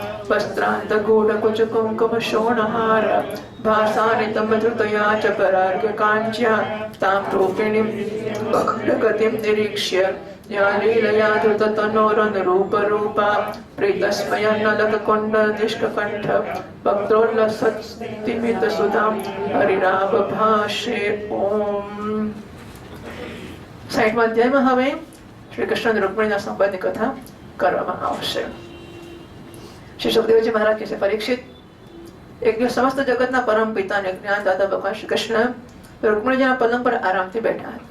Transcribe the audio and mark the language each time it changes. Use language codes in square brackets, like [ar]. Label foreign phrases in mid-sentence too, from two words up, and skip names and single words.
[sa] वस्त्रान्तगूढकुचकुङ्कुमशोणहार भासानितमधृतया च परार्घ्यकाञ्च्या तां रूपिणीं गतिं निरीक्ष्य या लीलया धृततनोरनुरूपरूपा प्रीतस्मयन्नलककुण्डनिष्ककण्ठ वक्त्रोल्लसत्स्तिमितसुधां हरिरावभाषे ओम्। [gu] 60મા અધ્યાયમાં હવે શ્રી કૃષ્ણ અને રૂકમણીના સંવાદની કથા કરવામાં આવશે। શ્રી સુખદેવજી મહારાજ કહે છે, પરીક્ષિત, એક દિવસ સમસ્ત જગતના પરમ પિતા અને જ્ઞાનદાતા ભગવાન શ્રી કૃષ્ણ રૂકમણીજીના પલંગ પર આરામથી બેઠા હતા।